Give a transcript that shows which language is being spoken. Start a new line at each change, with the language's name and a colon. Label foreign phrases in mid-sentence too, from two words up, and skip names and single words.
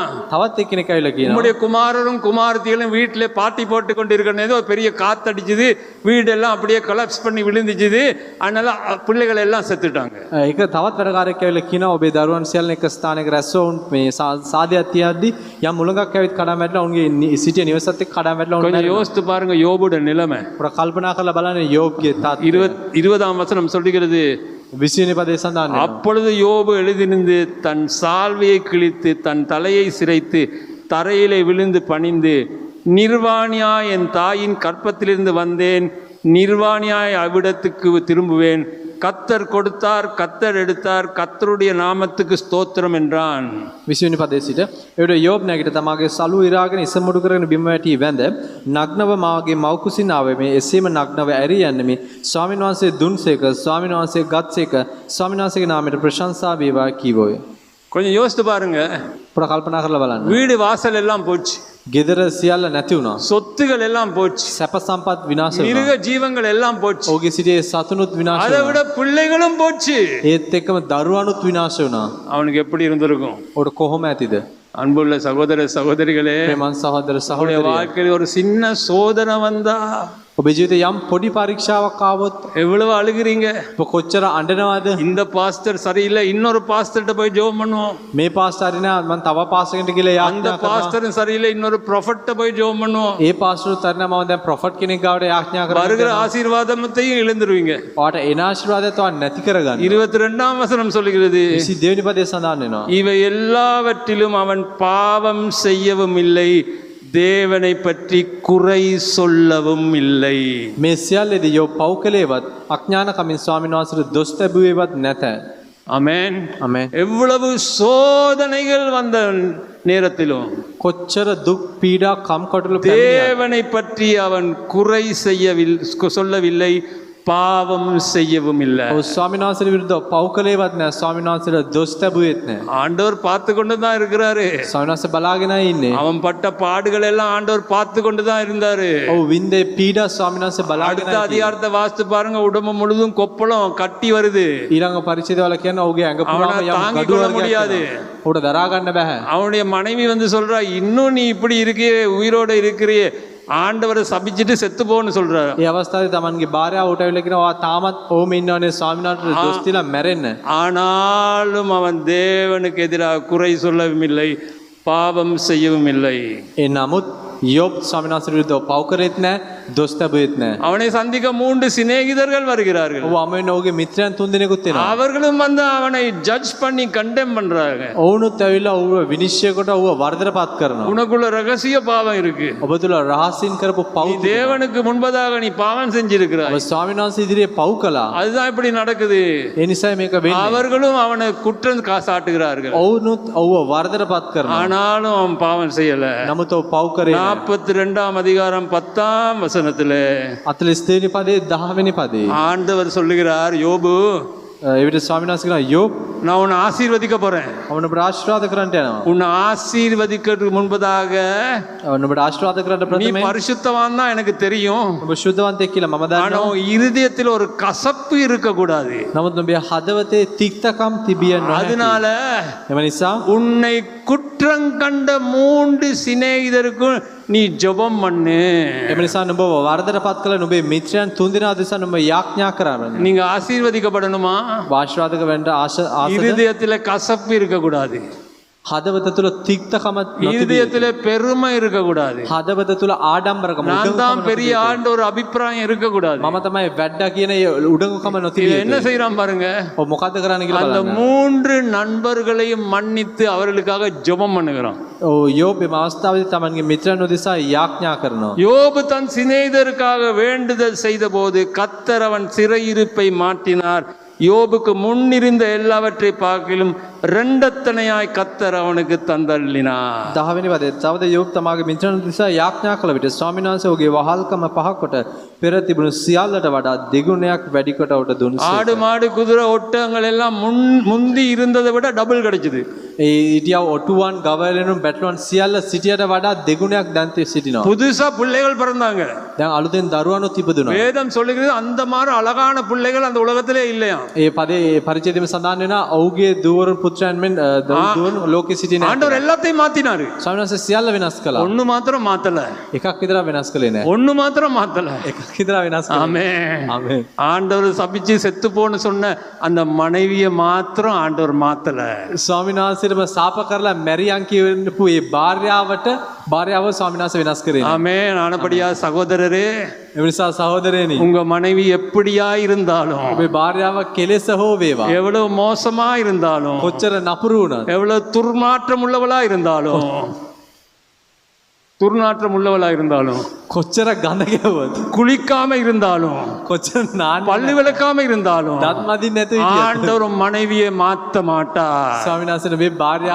Sinhala: තවත් එක්කෙනෙක් ඇවිල්ලා කියනවා
Tamil: நம்முடைய குமாரரும் குமாரத்திகளும் வீட்டிலே பார்ட்டி போட்டு கொண்டு இருக்கிறது, ஒரு பெரிய காத்தடிச்சுது, வீடெல்லாம் அப்படியே கொலாப்ஸ் பண்ணி விழுந்துச்சுது, அதனால பிள்ளைகள் எல்லாம் செத்துட்டாங்க.
Sinhala: ඒක තවත් වැඩකාරයෙක් ඇවිල්ලා කියනවා ඔබේ දරුවන් සියල්ල එක ස්ථානයක රැස්ව වුන් මේ සාදයක් තියද්දි යම් මුලඟක් ඇවිත් කඩාම වැටලා උන්ගේ සිටිය නිවසත් එක්ක කඩාම වැටලා උන්
Tamil: கொஞ்சம் யோசித்து பாருங்க யோபுட நிலைமை.
Sinhala: පුරා කල්පනා කරලා බලන්න யோப்ගේ තාත්
Tamil: 20ஆம் வசனம் சொல்லுகிறது,
Sinhala: 20 පදේ සඳහන් වෙනවා.
Tamil: அப்பொழுது யோபு எழுதிருந்து தன் சால்வையை கிழித்து தன் தலையை சிரைத்து தரையிலே விழுந்து பணிந்து, நிர்வாணியாய் என் தாயின் கற்பத்திலிருந்து வந்தேன், நிர்வாணியாய் அவ்விடத்துக்கு திரும்புவேன், கத்தர் கொடுத்தார், கத்தர் எடுத்தார், கத்தருடைய நாமத்துக்கு ஸ்தோத்திரம் என்றான்.
Sinhala: 20 පදේ සිට එවිට යෝබ් නැගිට තමාගේ සලුව ඉරාගෙන ඉසමුඩු කරගෙන බිම වැටි වැඳ, නග්නව මාගේ මව්කුසින් ආවේ මේ එසේම නග්නව ඇරී යන්නේ ස්වාමීන් වහන්සේ දුන්සේක, ස්වාමීන් වහන්සේ ගත්සේක, ස්වාමීන් වහන්සේගේ නාමයට ප්‍රශංසා වේවා කීවෝය.
Tamil: கொஞ்சம் யோசித்து பாருங்க,
Sinhala: පුරා කල්පනා කරලා බලන්න.
Tamil: வீடு வாசல் எல்லாம் போச்சு,
Sinhala: ගෙදර සියල්ල නැති වුණා.
Tamil: சொத்துகள் எல்லாம் போச்சு,
Sinhala: සැප සම්පත් විනාශ වුණා.
Tamil: மிருக ஜீவங்கள் எல்லாம் போச்சு,
Sinhala: ඔහුගේ සිටියේ සතුනුත් විනාශ
Tamil: அதை
Sinhala: වුණා.
Tamil: விட பிள்ளைகளும் போச்சு.
Sinhala: ඒත් එක්කම දරුවනුත් විනාශ වුණා.
Tamil: அவனுக்கு எப்படி இருந்திருக்கும்?
Sinhala: ඔකට කොහොම ඇතිද?
Tamil: அன்புள்ள சகோதர சகோதரிகளே,
Sinhala: ප්‍රේමන් සහෝදර
Tamil: அவருடைய
Sinhala: සහෝදරිය,
Tamil: வாழ்க்கையில் ஒரு சின்ன சோதனை வந்தா
Sinhala: ඔබේ ජීවිතේ යම් පොඩි පරීක්ෂාවක් ආවොත්
Tamil: எவ்வளவு அழுகிறீங்க?
Sinhala: ඔබ කොච්චර අඬනවද?
Tamil: இந்த பாஸ்டர் சரியில்லை, இன்னொரு பாஸ்டர்கிட்ட போய் ஜெபம் பண்ணுவோம்.
Sinhala: මේ පාස්ටර් හරි නෑ මම තව පාස්ටර් කෙනෙක්ට ගිහලා
Tamil: அந்த
Sinhala: යාඥා කරනවා.
Tamil: பாஸ்டரும் சரியில்லை, இன்னொரு ப்ரொஃபெட்ட போய் ஜெபம் பண்ணுவோம்.
Sinhala: ඒ පාස්ටරුත් හරි නෑ මම දැන් ප්‍රොෆට් කෙනෙක් ගාවට යාඥා
Tamil: வருகிற
Sinhala: කරනවා.
Tamil: ஆசீர்வாதத்தையும் இழந்துருவீங்க.
Sinhala: ඔයාට එන ආශිර්වාදය තවත් නැති කරගන්න.
Tamil: 22ஆம் வசனம் சொல்லுகிறது,
Sinhala: 22 වෙනි පදේ සඳහන් වෙනවා.
Tamil: இவை எல்லாவற்றிலும் அவன் பாவம் செய்யவும் இல்லை, தேவனை பற்றி குறை சொல்லவும் இல்லை.
Sinhala: මේ සියල්ලේදී යෝ පව් කළේවත් අඥානකමින් ස්වාමීන් වහන්සේට දොස් ලැබුවේවත් නැත.
Tamil: ஆமென்.
Sinhala: ආමෙන්.
Tamil: எவ்வளவு சோதனைகள் வந்த நேரத்திலும்
Sinhala: කොච්චර දුක් පීඩා කම්කටොළු පැමිණියා.
Tamil: தேவனை பற்றி அவன் குறை சொல்லவில்லை, பாவம் செய்யவும் இல்லை.
Sinhala: ඔව් ස්වාමීන් වහන්සේට විරුද්ධව පව් කළේවත් නැහැ. ස්වාමීන් වහන්සේට දොස් ලැබුවේත් නැහැ.
Tamil: ஆண்டவர் பார்த்து கொண்டு தான் இருக்கிறாரு.
Sinhala: ස්වාමීන් වහන්සේ බලාගෙනයි ඉන්නේ.
Tamil: அவன் பட்ட பாடுகள் எல்லாம் ஆண்டவர் பார்த்து கொண்டு தான் இருந்தாரு.
Sinhala: ඔව් වින්දේ පීඩා ස්වාමීන් වහන්සේ බලාගෙන
Tamil: அடுத்த அதிகாரத்தை வாசித்து பாருங்க, உடம்பு முழுதும் கொப்பளம் கட்டி வருது.
Sinhala: ඊළඟ පරිච්ඡේදවල කියන්නේ ඔහුගේ ඇඟ පුරාම
Tamil: அவனை
Sinhala: යම්
Tamil: தாங்கிக்
Sinhala: gadu
Tamil: கொள்ள
Sinhala: වර්ගයක්
Tamil: முடியாது.
Sinhala: තියෙනවා. ඔහුට දරා ගන්න බෑ.
Tamil: அவனுடைய மனைவி வந்து சொல்றா, இன்னும் நீ இப்படி இருக்கியே, உயிரோட இருக்கிறியே, ஆண்டவரை சபிச்சுட்டு செத்து போன்னு சொல்றாரு.
Sinhala: ඒ අවස්ථාවේ තමන්ගේ භාර්යාව උට ඇවිල්ලා කියනවා තාමත් ඕම ඉන්නවනේ ස්වාමීන් වහන්සේට දොස් දීලා මැරෙන්න.
Tamil: ஆனாலும் அவன் தேவனுக்கு எதிராக குறை சொல்லவும் இல்லை, பாவம் செய்யவும் இல்லை.
Sinhala: ඒ නමුත් යොබ් ස්වාමීන් වහන්සේ විරුද්ධව පව් කරෙත් නැහැ, දොස් තැබුවෙත් නැහැ.
Tamil: அவனை சந்திக்க 3 சிநேகிதர்கள் வருகிறார்கள்.
Sinhala: ඔව් අමෙන් ඔහුගේ මිත්‍රයන් තුන් දෙනෙකුත් එනවා.
Tamil: அவர்களும் வந்து அவனை ஜட்ஜ் பண்ணி கண்டெம் பண்றாங்க.
Sinhala: ඔවුනුත් ඇවිල්ලා ඔහුව විනිශ්චය කොට ඔහුව වර්ධනපත් කරනවා.
Tamil: உனக்குள்ள ரகசிய பாவம் இருக்கு.
Sinhala: ඔබ තුල රහසින් කරපු
Tamil: நீ
Sinhala: පව්
Tamil: தேவனுக்கு முன்பதாக நீ பாவம் செஞ்சிருக்கிறாய்.
Sinhala: ඔබ ස්වාමීන් වහන්සේ ඉදිරියේ පව් කළා.
Tamil: அதுதான் இப்படி நடக்குது.
Sinhala: ඒ නිසා මේක වෙන්නේ.
Tamil: அவர்களும் அவனை குற்றம் சாட்டுகிறார்கள்.
Sinhala: ඔවුනුත් ඔහුව වර්ධනපත් කරනවා.
Tamil: ஆனாலும் அவன் பாவம் செய்யல.
Sinhala: නමුත් ඔහු පව් කරේ නැහැ.
Tamil: 42 அதிகாரம் 10 வசனத்திலே
Sinhala: 42 වෙනි පදේ 10 වෙනි පදේ
Tamil: ஆண்டவர் சொல்லுகிறார், யோபு
Sinhala: එවිට ස්වාමීන් වහන්සේ කියනවා යෝබ්
Tamil: நான் உன்னை ஆசீர்வதிக்க போறேன்.
Sinhala: ඔවුන්ට ආශිර්වාද කරන්නට යනවා.
Tamil: உன்னை ஆசீர்வதிக்கிறதுக்கு முன்பதாக
Sinhala: ඔවුන්ට ආශිර්වාද කරන්න
Tamil: நீ
Sinhala: ප්‍රථමයෙන්
Tamil: பரிசுத்தவான் தான் எனக்கு தெரியும்.
Sinhala: ඔබ ශුද්ධවන්තයෙක් කියලා මම
Tamil: ஆனா
Sinhala: දන්නවා.
Tamil: உன் இருதயத்தில் ஒரு கசப்பு இருக்க கூடாது.
Sinhala: නමුත් ඔබේ හදවතේ තික්තකම් තිබිය නොහැකි.
Tamil: அதனால
Sinhala: එම නිසා
Tamil: உன்னை குற்றம் கண்ட 3 சிநேகிதருக்கும் நீ ஜெபம் பண்ணு.
Sinhala: එම නිසා නුඹ වර්ධනපත් කළ නුඹේ මිත්‍රයන් තුන්දෙනා දෙසා නුඹ යාඥා කරන්න.
Tamil: நீங்க ஆசீர்வதிக்கப்படணுமா?
Sinhala: ආශිර්වාදක වෙන්න ආසද
Tamil: இருதயத்துல கசப்பு இருக்க கூடாது.
Sinhala: හදවත තුල තික්තකම නොතිබිය.
Tamil: இருதயத்துல பெருமை இருக்க கூடாது.
Sinhala: හදවත තුල ආඩම්බරකම
Tamil: நான் தான் பெரிய ஆண்டு ஒரு அபிப்பிராயம் இருக்க கூடாது.
Sinhala: මම තමයි වැඩ කියන ඒ උඩඟුකම නොතිබිය.
Tamil: என்ன செய்யறான் பாருங்க.
Sinhala: ඔව් මොකද්ද කරන්න කියලා
Tamil: அந்த
Sinhala: බලන්න.
Tamil: 3 நண்பர்களையும் மன்னித்து அவர்களுக்காக ஜெபம் பண்ணுகிறான்.
Sinhala: ඔව් යෝබ් මේ අවස්ථාවේදී තමන්ගේ මිත්‍රයන් උදෙසා යාඥා කරනවා.
Tamil: யோபு தன் சிநேகிதருக்காக வேண்டுதல் செய்தபோது கர்த்தர் அவன் சிறையிருப்பை மாற்றினார். யோபுக்கு முன்னிருந்த எல்லாவற்றை பார்க்கிலும் ரெண்டத்தனையாய் கர்த்தர் அவனுக்கு தந்தள்ளினார்.
Sinhala: 10 වෙනි පදේ තවද යෝබ් තමාගේ මිත්‍රයන් උදෙසා යාඥා කළ විට ස්වාමීන් වහන්සේ ඔහුගේ වහල්කම පහ කොට පෙර තිබුණු සියල්ලට වඩා දෙගුණයක් වැඩි කොට උට දුන්සේ.
Tamil: ஆடு மாடு குதிரை ஒட்டகங்கள் எல்லாம் முந்தி இருந்ததை விட டபுள் கிடைச்சது.
Sinhala: ඒ ඉටියව ඔටුවන් ගවයලෙනුම් බැටළුවන් සියල්ල සිටියට වඩා දෙගුණයක් දැන් සිටිනවා.
Tamil: புதுசா பிள்ளைகள் பிறந்தாங்க.
Sinhala: දැන් අලුතෙන් දරුවනුත් ඉපදුණා.
Tamil: வேதம் சொல்லுகிறது அந்த மாதிரி அழகான பிள்ளைகள் அந்த உலகத்திலே இல்லையா.
Sinhala: ඒ පදේ පරිච්ඡේදෙම සඳහන් වෙනවා ඔහුගේ දුවරුන් පුත්‍රයන් මෙන් දුවරුන් ලෝකෙ සිටින
Tamil: ஆண்டவர் எல்லாத்தையும் மாத்தினாரு.
Sinhala: ස්වාමීන් වහන්සේ සියල්ල වෙනස් කළා.
Tamil: ஒண்ணு மாத்திரம் மாத்தல.
Sinhala: එකක් විතර වෙනස් කළේ නැහැ.
Tamil: ஒண்ணு மாத்திரம் மாத்தல.
Sinhala: එකක් විතර වෙනස් කළා.
Tamil: ஆமென்.
Sinhala: ආමේන්.
Tamil: ஆண்டவர் சபிச்சு செத்து போன்னு சொன்ன அந்த மனைவியை மாத்திரம் ஆண்டவர் மாத்தல.
Sinhala: ස්වාමීන් වහන්සේටම සාප කරලා මැරියන් කියවපු ඒ භාර්යාව ස්වාමීන් වහන්සේ වෙනස් කරේ නැහැ.
Tamil: ஆமென். ஆனபடியா சகோதரரே,
Sinhala: ඒ නිසා සහෝදරයනි
Tamil: உங்க மனைவி எப்படியா இருந்தாலும்,
Sinhala: ඔබේ භාර්යාව කෙලෙස හෝ වේවා
Tamil: எவ்வளவு மோசமா இருந்தாலும்,
Sinhala: කොච්චර නපුරු වුණත්
Tamil: எவ்வளவு துர்நாற்றம் உள்ளவளா இருந்தாலும்,
Sinhala: කොච්චර ගඳ ගැවුවත්
Tamil: குளிக்காம இருந்தாலும்,
Sinhala: කොච්චර නාන්න
Tamil: பல்லு விளக்காம இருந்தாலும்,
Sinhala: දත් මදින් නැතුව හිටියත්
Tamil: ஆண்டவர் உன் மனைவியை மாத்த மாட்டார்.
Sinhala: ස්වාමීන් වහන්සේ මේ භාර්යාව